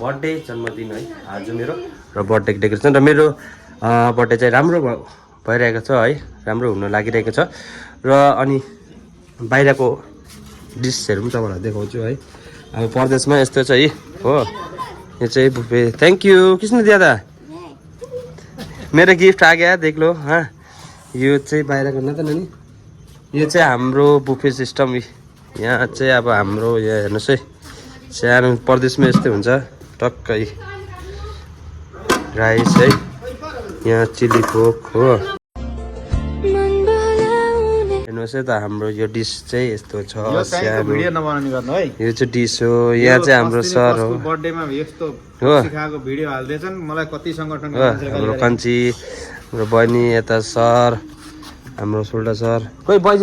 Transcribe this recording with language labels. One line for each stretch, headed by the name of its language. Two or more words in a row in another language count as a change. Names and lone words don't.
Nepali: बर्थडे जन्मदिन है आज मेरो र बर्थडेको डेकोरेसन र मेरो बर्थडे चाहिँ राम्रो भइरहेको छ है राम्रो हुन लागिरहेको छ र अनि बाहिरको डिसहरू पनि तपाईँहरूलाई देखाउँछु है अब परदेशमा यस्तो चाहिँ हो यो चाहिँ बुफे
English: thank you
Hindi: किसने दिया था
Nepali: मेरो गिफ्ट
Hindi: आ गया देख लो हाँ
Nepali: यो चाहिँ बाहिरको न त नानी यो चाहिँ हाम्रो
English: buffet system
Nepali: यहाँ चाहिँ अब हाम्रो यहाँ हेर्नुहोस् है सानो परदेशमा यस्तै हुन्छ टक्कै राइस है यहाँ
English: chilli pork
Nepali: हो हेर्नुहोस् है त हाम्रो यो डिस चाहिँ यस्तो छ सानो यो चाहिँ डिस हो यहाँ चाहिँ हाम्रो सर हो हाम्रो कञ्ची हाम्रो बहिनी यता सर हाम्रो सोल्डा सर खोइ बहिनी